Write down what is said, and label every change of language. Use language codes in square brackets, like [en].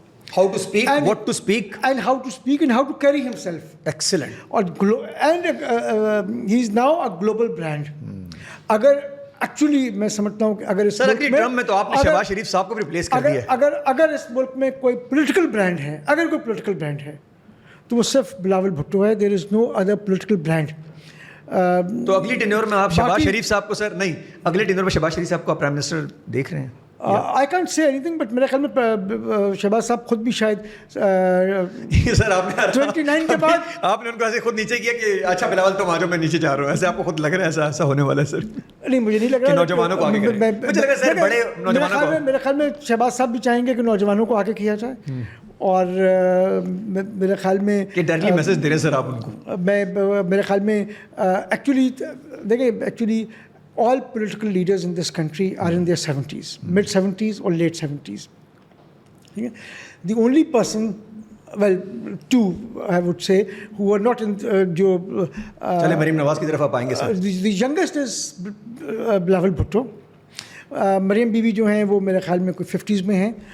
[en] How to speak, what to speak, and how to speak and how to carry himself. Excellent. And he is now a global brand. [ur] اگر actually میں سمجھتا ہوں کہ اگر اس سر اگلی term میں تو آپ نے شہباز شریف صاحب کو بھی ریپلیس کر دیا ہے. اگر اس ملک میں کوئی پولیٹیکل برانڈ ہے, اگر کوئی پولیٹیکل برانڈ ہے تو وہ صرف بلاول بھٹو ہے. [en] There is no other political brand. [ur] تو اگلی ٹینیور میں آپ شہباز شریف صاحب کو, سر نہیں, اگلے ٹینیور میں شہباز شریف صاحب کو آپ پرائم منسٹر دیکھ رہے ہیں؟ [en] I can't say anything, but [ur] میرے خیال میں شہباز صاحب خود بھی شاید سر آپ نے 29 کے بعد آپ نے ان کو ایسے خود نیچے کیا کہ اچھا بلاول تم آ جاؤ میں نیچے جا رہا ہوں, ایسے آپ کو خود لگ رہا ہے ایسا ہونے والا ہے سر؟ نہیں مجھے نہیں لگ رہا نوجوانوں کو آگے کریں. مجھے لگا سر بڑے نوجوانوں کو, میرے خیال میں شہباز صاحب بھی چاہیں گے کہ نوجوانوں کو آگے کیا جائے, اور میرے خیال میں کہ ڈائریکٹلی میسج دے رہے سر آپ ان کو. میں میرے خیال میں ایکچولی دیکھیں actually [en] all political leaders in this country are in their 70s, mid 70s or late 70s. The only person, well, two I would say, who are not in جو [ur] چلے مریم نواز کی طرف آپ آئیں گے سر. [en] the youngest is Bilawal Bhutto. [ur] Maryam be be جو ہیں وہ میرے خیال میں کوئی 50s میں ہیں.